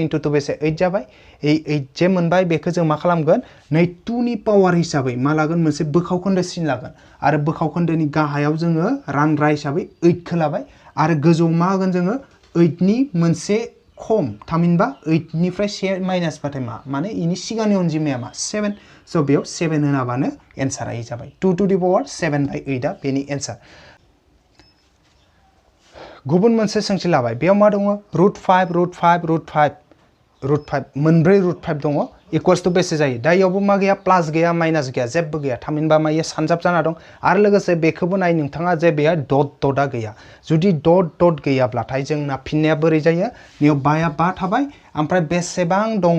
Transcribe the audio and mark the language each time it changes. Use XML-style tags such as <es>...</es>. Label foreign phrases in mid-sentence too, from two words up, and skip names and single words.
<brx>into 2 बेसे 8 जाबाय 8 जे मोनबाय बेखौ जों मा खालामगोन नै 2 नि पावार हिसाबै मा लागोन मोनसे बोखावखोन्दो सिन लागोन आरो बोखावखोन्दोनि गाहायाव जोङो रानग्रा हिसाबै 8 खौ लाबाय आरो गोजौआव मा होगोन जोङो 8 नि मोनसे खम थामहिनबा 8 निफ्राय 1 माइनास बाथाय मा माने इनि सिगांनि अनजिमाया मा 7 स' बेयाव 7 होनाबानो एन्सारा इ जाबाय 2</brx> <en>to the power 7/8</en> <brx>आ बेनि एन्सार गुबुन मोनसे सोंथि लाबाय बेयाव मा दङ √5 मोनब्रै √5 दङ</brx> <en>equals to</en> <brx>बेसे जायो दा इयावबो मा गैया प्लास गैया माइनास गैया जेबो गैया थामहिनबा मा इयो सानजाब जाना दं आरो लोगोसे बेखौबो नाय नोंथाङा जे बेया डट डटआ गैया जुदि डट डट गैयाब्लाथाय जोंना फिननाया बोरै जायो बेयाव बाया 5 थाबाय ओमफ्राय बेसेबां दङ</brx>